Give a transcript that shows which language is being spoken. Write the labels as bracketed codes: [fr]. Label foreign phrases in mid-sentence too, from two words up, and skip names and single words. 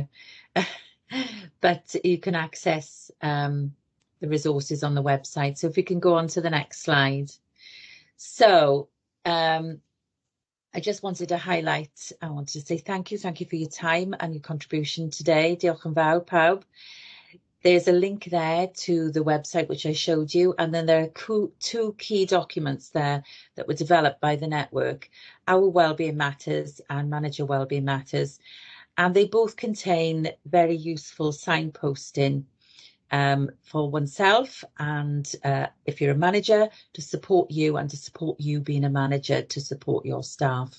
[en] But you can access the resources on the website. So if we can go on to the next slide. So I just wanted to highlight, I wanted to say thank you for your time and your contribution today. [cy] Diolch yn fawr, pawb. [en] There's a link there to the website which I showed you, and then there are two key documents there that were developed by the network, Our Wellbeing Matters and Manager Wellbeing Matters, and they both contain very useful signposting for oneself and if you're a manager, to support you and to support you being a manager to support your staff.